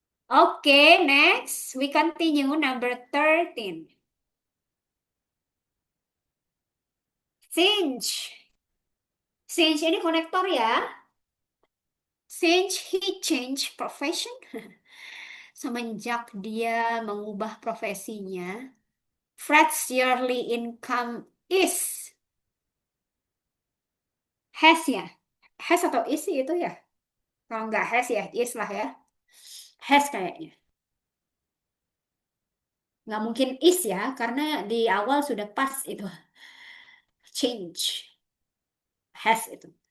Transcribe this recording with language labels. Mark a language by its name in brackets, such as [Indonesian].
[English] Oke, next we continue number 13. Since. Since [Indonesian] ini konektor ya. [English] Since he changed profession. [Indonesian] Semenjak dia mengubah profesinya. [English] Fred's yearly income is. [Indonesian] Has ya. Has atau is sih itu ya. Kalau nggak has ya, is lah ya. Has kayaknya. Nggak mungkin is ya, karena di awal sudah pas itu. Change. Has itu.